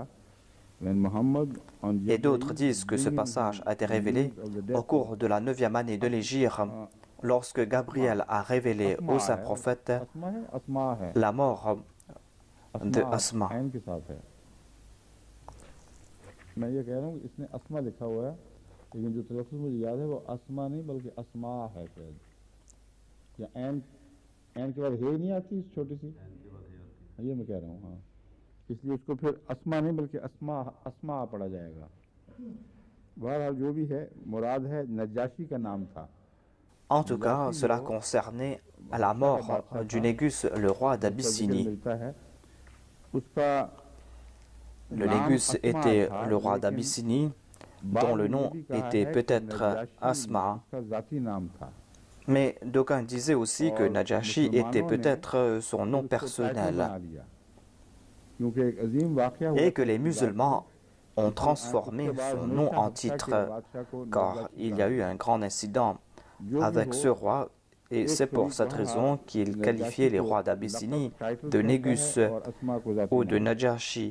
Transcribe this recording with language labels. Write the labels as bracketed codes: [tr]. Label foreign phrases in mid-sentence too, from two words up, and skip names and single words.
[fr] Et d'autres disent que ce passage a été révélé au cours de la 9e année de l'Hégire, lorsque Gabriel a révélé au saint prophète la mort de Asma. [ur] لیکن جو تلفظ مجھے یاد ہے وہ اسما نہیں بلکہ اسما ہے شاید یا عین کے بعد ہے نہیں آتی چھوٹی سی یہ میں کہہ رہا ہوں ہاں اسلیے اس کو پھر اسما نہیں بلکہ اسما پڑھا جائے گا بہرحال جو بھی ہے مراد ہے نجاشی کا نام تھا. [fr] En tout cas, cela concernait la mort du Négus, le roi d'Abyssinie. Le Négus était le roi d'Abyssinie, dont le nom était peut-être Asma. Mais d'aucuns disaient aussi que Najashi était peut-être son nom personnel et que les musulmans ont transformé son nom en titre, car il y a eu un grand incident avec ce roi, et c'est pour cette raison qu'il qualifiait les rois d'Abyssinie de Négus ou de Najashi.